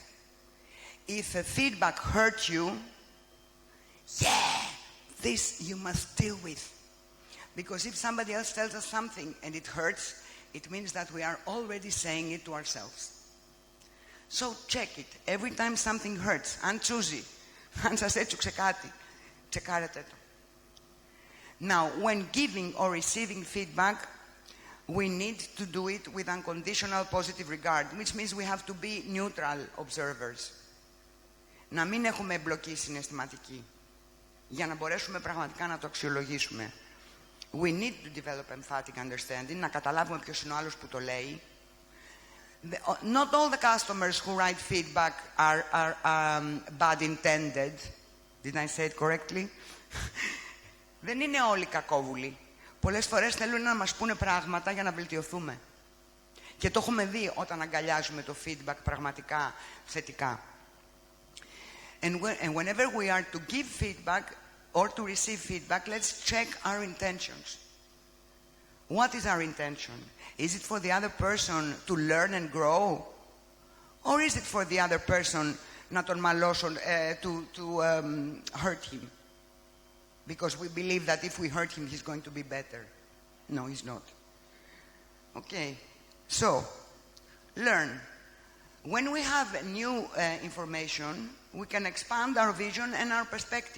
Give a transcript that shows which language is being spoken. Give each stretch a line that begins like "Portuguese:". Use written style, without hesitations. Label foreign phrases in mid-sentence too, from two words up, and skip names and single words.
English: If a feedback hurt you, this you must deal with. Because if somebody else tells us something and it hurts, it means that we are already saying it to ourselves. So check it. Every time something hurts,
Greek: αν τσούζει, αν σας έτσουξε κάτι, τσεκάρετε το.
English: Now, when giving or receiving feedback, we need to do it with unconditional positive regard, which means we have to be neutral observers.
Greek: Να μην έχουμε εμπλοκή συναισθηματική, για να μπορέσουμε πραγματικά να το αξιολογήσουμε.
English: We need to develop emphatic understanding,
Greek: να καταλάβουμε ποιος είναι ο άλλος που το λέει.
English: Not all the customers who write feedback are bad intended. Did I say it correctly?
Greek: Δεν είναι όλοι κακόβουλοι. Πολλές φορές θέλουν να μας πούνε πράγματα για να βελτιωθούμε. Και το έχουμε δει όταν αγκαλιάζουμε το feedback πραγματικά θετικά.
English: And whenever we are to give feedback or to receive feedback, let's check our intentions. What is our intention? Is it for the other person to learn and grow? Or is it for the other person
Greek: να τον μαλώσω,
English: to hurt him? Because we believe that if we hurt him, he's going to be better. No, he's not. Okay, so, learn. When we have new information, we can expand our vision and our perspective.